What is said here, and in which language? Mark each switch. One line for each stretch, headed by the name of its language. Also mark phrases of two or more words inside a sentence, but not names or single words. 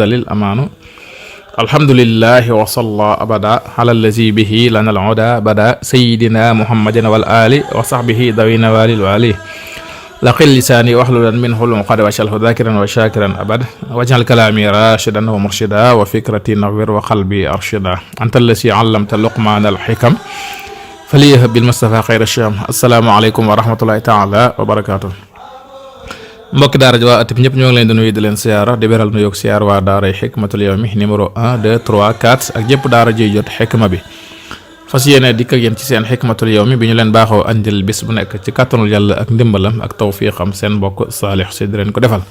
Arabic: للأمان الحمد لله وصلى أبدا على الذي به لنا العدا بدا سيدنا محمد والآل وصحبه ذوي النوال الوالي لقل لساني واحلل منه العقد واجعله ذاكرا وشاكرا أبدا واجعل كلامي راشدا ومرشدا وفكرتي نوّر وقلبي أرشدا أنت الذي علمت لقمان الحكم فليهب بالمصطفى خير شام السلام عليكم ورحمة الله تعالى وبركاته.
Wolof: Mbokki daara ji waa at bi ñëpp ñoo ngi leen di nuyu di leen siyaara di beral nu yoog siyaar waa daaray Hikmatul Yawmi numéro 1 2 3 4 ak jëpp daara jiy jot xikma bi fas yéene dikk ak yéen ci seen Hikmatul Yawmi bi ñu leen baaxoo andil bis bu nekk ci kàttanul yàlla ak ndimbalam ak tawfiqam seen mbokk Saalix si di leen ko defal.